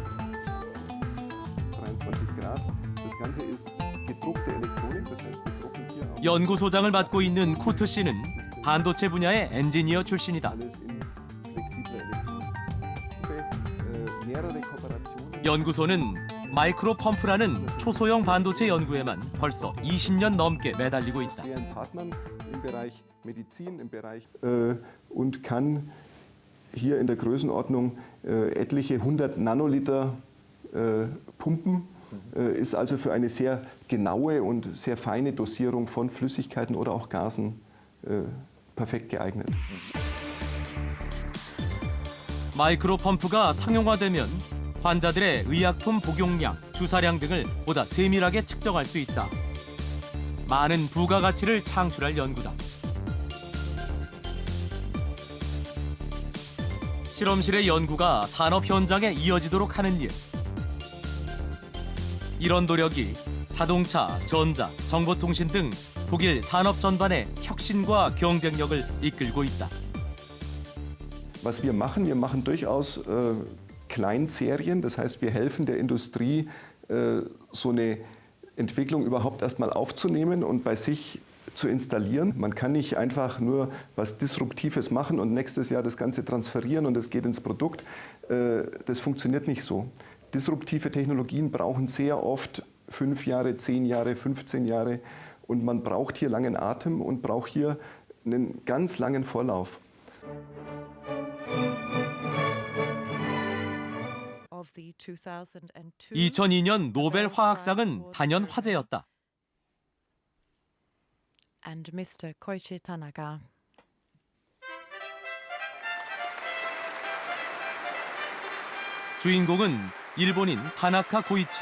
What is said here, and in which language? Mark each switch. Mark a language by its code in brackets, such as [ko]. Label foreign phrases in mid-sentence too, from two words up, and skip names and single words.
[ko] 연구소장을 맡고 있는 쿠트 씨는 반도체 분야의 엔지니어 출신이다. 연구소는 마이크로 펌프라는 초소형 반도체 연구에만 벌써 20년 넘게 매달리고 있다. [de] Und kann hier in der Größenordnung etliche 100 Nanoliter pumpen, ist also für eine sehr genaue und sehr feine Dosierung von Flüssigkeiten oder auch Gasen perfekt geeignet. [ko] 마이크로 펌프가 상용화되면 환자들의 의약품 복용량, 주사량 등을 보다 세밀하게 측정할 수 있다. 많은 부가가치를 창출할 연구다. 실험실의 연구가 산업 현장에 이어지도록 하는 일. 이런 노력이 자동차, 전자, 정보통신 등 독일 산업 전반의 혁신과 경쟁력을 이끌고 있다. [de] Was wir machen durchaus Kleinserien, das heißt, wir helfen der Industrie, so eine Entwicklung überhaupt erstmal aufzunehmen und bei sich zu installieren. Man kann nicht einfach nur was Disruptives machen und nächstes Jahr das Ganze transferieren und es geht ins Produkt. Das funktioniert nicht so. Disruptive Technologien brauchen sehr oft 5 Jahre, 10 Jahre, 15 Jahre und man braucht hier langen Atem und braucht hier einen ganz langen Vorlauf. [ko] 2002년 노벨 화학상은 단연 화제였다. [en] And Mr. Koichi Tanaka. [ko] 주인공은 일본인 타나카 고이치.